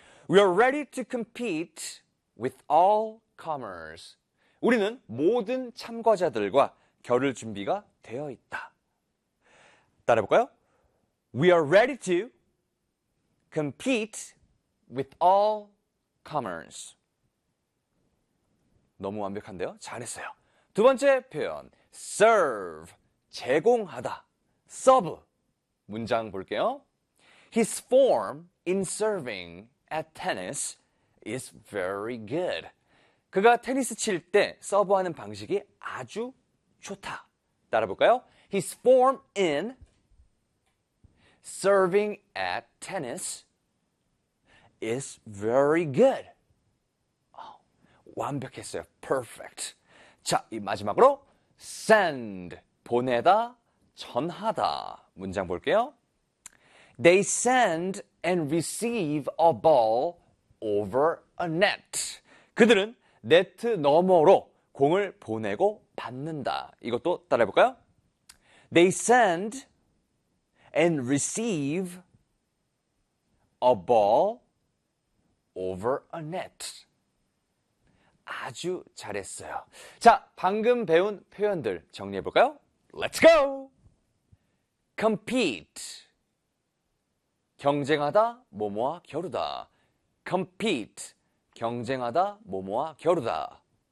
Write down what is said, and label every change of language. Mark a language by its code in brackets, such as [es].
[en] We are ready to compete with all comers. [ko] 우리는 모든 참가자들과 겨룰 준비가 되어 있다. 따라해볼까요? [en] We are ready to compete with all comers. [ko] 너무 완벽한데요? 잘했어요. 두 번째 표현, serve, 제공하다, serve, 문장 볼게요. [en] His form in serving at tennis is very good. [ko] 그가 테니스 칠 때 서브하는 방식이 아주 좋다. 따라볼까요? [en] His form in serving at tennis is very good. [ko] 완벽했어요. Perfect. 자, 이 마지막으로 send, 보내다, 전하다. 문장 볼게요. [en] They send and receive a ball over a net. [ko] 그들은 네트 너머로 공을 보내고 받는다. 이것도 따라해볼까요? [en] They send and receive a ball over a net. [ko] 아주 잘했어요. 자, 방금 배운 표현들 정리해볼까요? [en] Let's go! Compete. [ko] 경쟁하다, 뭐뭐와 겨루다. [en] Compete. [ko] 경쟁하다, 뭐뭐와 겨루다.